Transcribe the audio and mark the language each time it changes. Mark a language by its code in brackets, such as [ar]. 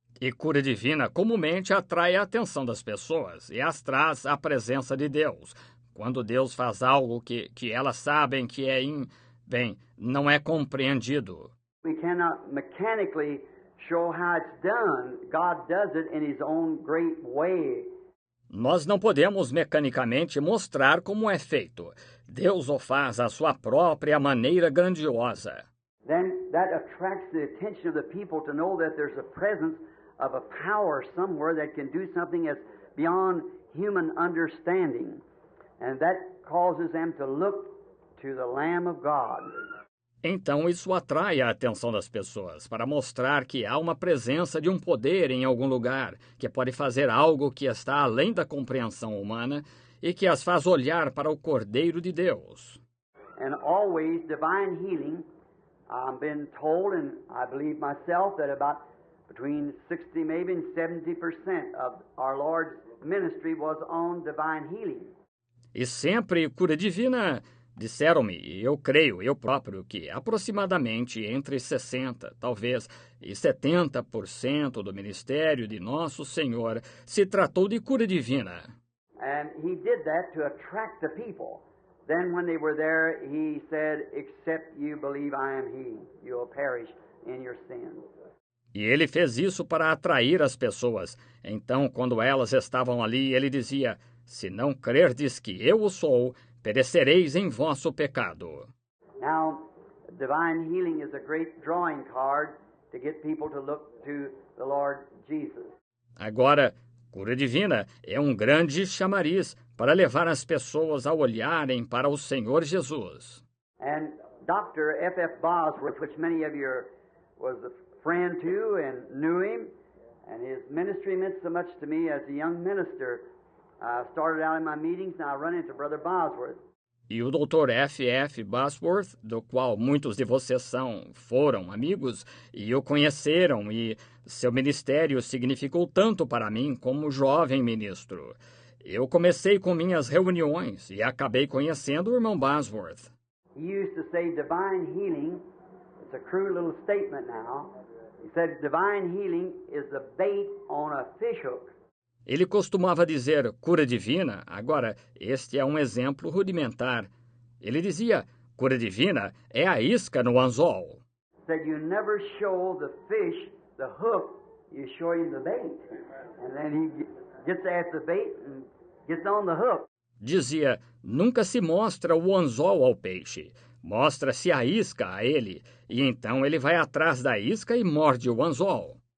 [pt] E cura divina comumente atrai a atenção das pessoas e as traz à presença de Deus. Quando Deus faz algo que elas sabem que não é compreendido. [en] We cannot mechanically show how it's done. God does it in His own great way. [pt] Nós não podemos mecanicamente mostrar como é feito. Deus o faz à sua própria maneira grandiosa. [en] Then that attracts the attention of the people to know that there's a presence of a power somewhere that can do something that's beyond human understanding. And that causes them to look to the Lamb of God. [pt] Então isso atrai a atenção das pessoas para mostrar que há uma presença de um poder em algum lugar que pode fazer algo que está além da compreensão humana e que as faz olhar para o Cordeiro de Deus. [en] And always divine healing, I've been told, and I believe myself, that about between 60 maybe and 70% of our Lord's ministry was on divine healing. [pt] E sempre cura divina, disseram-me, e eu creio, eu próprio, que aproximadamente entre 60, talvez, e 70% do ministério de Nosso Senhor se tratou de cura divina. [en] And he did that to attract the people. Then when they were there, he said, "Except you believe I am he, you will perish in your sins." [pt] E ele fez isso para atrair as pessoas. Então, quando elas estavam ali, ele dizia: se não crerdes que eu o sou, perecereis em vosso pecado. [en] Now, divine healing is a great drawing card to get people to look to the Lord Jesus. [pt] Agora, cura divina é um grande chamariz para levar as pessoas a olharem para o Senhor Jesus. [en] And Dr. F.F. Bosworth, which many of you was a friend to and knew him, and his ministry meant so much to me as a young minister. I started out in my meetings, and I run into Brother Bosworth. [pt] E o Dr. F.F. Bosworth, do qual muitos de vocês foram amigos e o conheceram, e seu ministério significou tanto para mim como jovem ministro. Eu comecei com minhas reuniões e acabei conhecendo o irmão Bosworth. [en] He used to say divine healing, it's a crude little statement now, he said divine healing is the bait on a fishhook. [pt] Ele costumava dizer cura divina, agora este é um exemplo rudimentar. Ele dizia, cura divina é a isca no anzol. [en] Said you never show the fish the hook, you show him the bait. And then he gets after the bait and gets on the hook. [pt] Dizia, nunca se mostra o anzol ao peixe, mostra-se a isca a ele, e então ele vai atrás da isca e morde o anzol.